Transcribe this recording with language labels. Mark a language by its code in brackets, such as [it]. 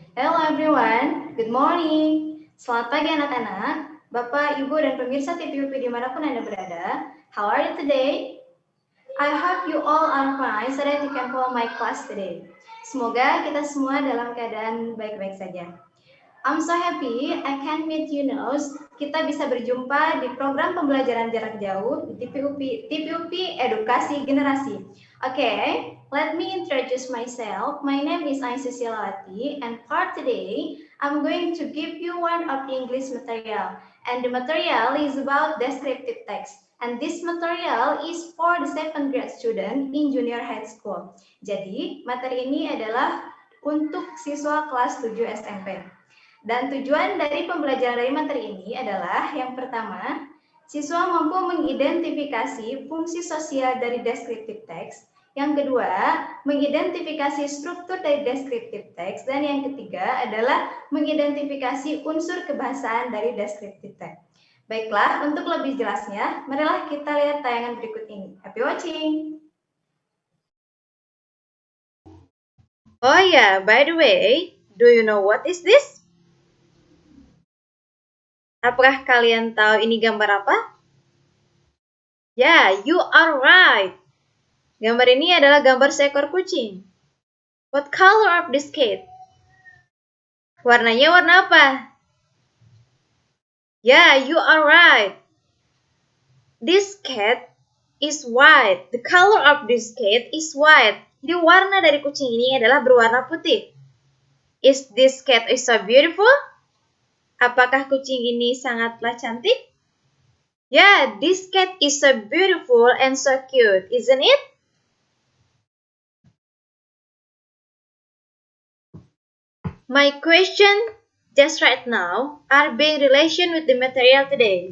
[en] Hello everyone, good morning. [id] Selamat pagi anak-anak, Bapak, Ibu, dan pemirsa TVUP dimanapun Anda berada. [en] How are you today? I hope you all are fine so that you can follow my class today. [id] Semoga kita semua dalam keadaan baik-baik saja. [en] I'm so happy I can meet you now. [id] Kita bisa berjumpa di program pembelajaran jarak jauh di TVUP Edukasi Generasi. [en] Okay, let me introduce myself. My name is Aisyah Silawati, and for today, I'm going to give you one of the English material. And the material is about descriptive text. And this material is for the 7th grade student in junior high school. [id] Jadi, materi ini adalah untuk siswa kelas 7 SMP. Dan tujuan dari pembelajaran dari materi ini adalah yang pertama, siswa mampu mengidentifikasi fungsi sosial dari descriptive text. Yang kedua, mengidentifikasi struktur dari descriptive text. Dan yang ketiga adalah mengidentifikasi unsur kebahasaan dari descriptive text. Baiklah, untuk lebih jelasnya, marilah kita lihat tayangan berikut ini. [en] Happy watching! Oh yeah, by the way, do you know what is this? [id] Apakah kalian tahu ini gambar apa? Ya, [en] you are right. [id] Gambar ini adalah gambar seekor kucing. [en] What color of this cat? [id] Warnanya warna apa? [en] Ya, you are right. This cat is white. The color of this cat is white. [id] Jadi warna dari kucing ini adalah berwarna putih. [en] Is this cat is so beautiful? [id] Apakah kucing ini sangatlah cantik? [en] Yeah, this cat is so beautiful and so cute, isn't it? My question just right now are being relation with the material today.